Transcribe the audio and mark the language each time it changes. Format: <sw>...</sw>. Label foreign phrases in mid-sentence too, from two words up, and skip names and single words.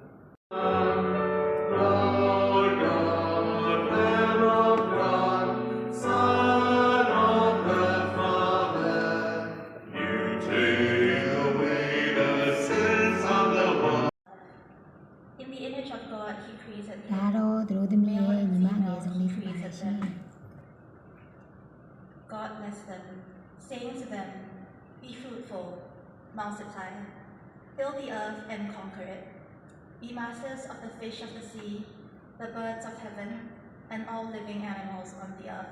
<en>Lord God, Lamb of God, Son of the Father, you take away the sins of the world. In the image of God, He created</en> <my>ဒါတော့သူတို့သမီးရဲ့ညီမငယ်ဆုံးလေးဖြစ်ပါတယ်ရှင်</my> <en>God blessed them, saying to them, "Be fruitful, multiply, fill the earth and conquer it. Be masters of the fish of the sea, the birds of heaven, and all living animals on the earth."</en>